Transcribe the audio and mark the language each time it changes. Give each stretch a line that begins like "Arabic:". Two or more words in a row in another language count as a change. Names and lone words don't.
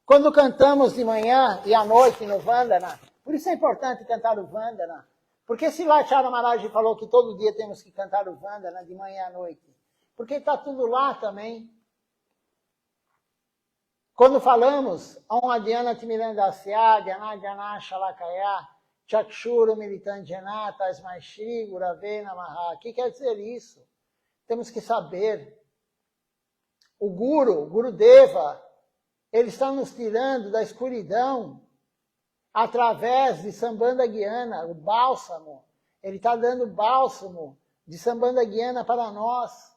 Portuguese: Quando cantamos de manhã e à noite no Vandana, por isso é importante cantar o Vandana, porque se lá Chara Maharaj falou que todo dia temos que cantar o Vandana de manhã à noite, porque está tudo lá também. Quando falamos,
Sanskrit: Om Adhyana Timirandasya, Dhyana Dhyana Shalakaya, Chakshuru Militanjana, Tasmai Shri Gurave Namaha.
Portuguese: O que quer dizer isso? Temos que saber. O Gurudeva, ele está nos tirando da escuridão através de
Sanskrit: Sambandha Gyana,
Portuguese: o bálsamo. Ele está dando bálsamo de
Sanskrit: Sambandha Gyana
Portuguese: para nós.